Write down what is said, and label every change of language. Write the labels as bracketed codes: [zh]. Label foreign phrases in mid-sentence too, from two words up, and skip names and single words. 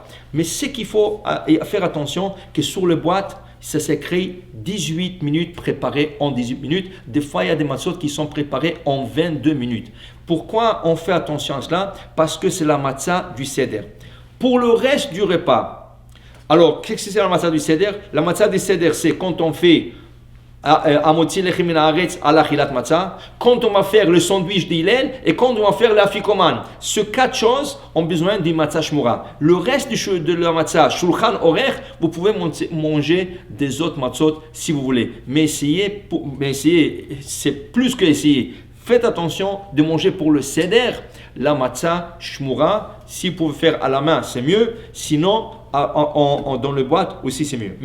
[fr] Mais ce qu'il faut faire attention, que sur les boîtes, ça s'écrit 18 minutes préparées en 18 minutes. Des fois, il y a des matzot qui sont préparées en 22 minutes. Pourquoi on fait attention à cela? Parce que c'est la matzah du seder. Pour le reste du repas, alors, qu'est-ce que c'est la matzah du seder? La matzah du seder, c'est quand on fait [he] המוציא לחם מן הארץ על אכילת מצה, [fr] quand on va faire le sandwich d'Hillel et quand on va faire l'afikoman. Ces 4 choses ont besoin d'une [he] מצה שמורה. [fr] Le reste de la matzah, [he] שלחן עורך, [fr] vous pouvez manger des autres matzot si vous voulez. Mais essayez, c'est plus que essayer. Faites attention de manger pour le seder la [he] מצה שמורה. [fr] Si vous pouvez faire à la main, c'est mieux. Sinon, dans le boîte aussi, c'est mieux.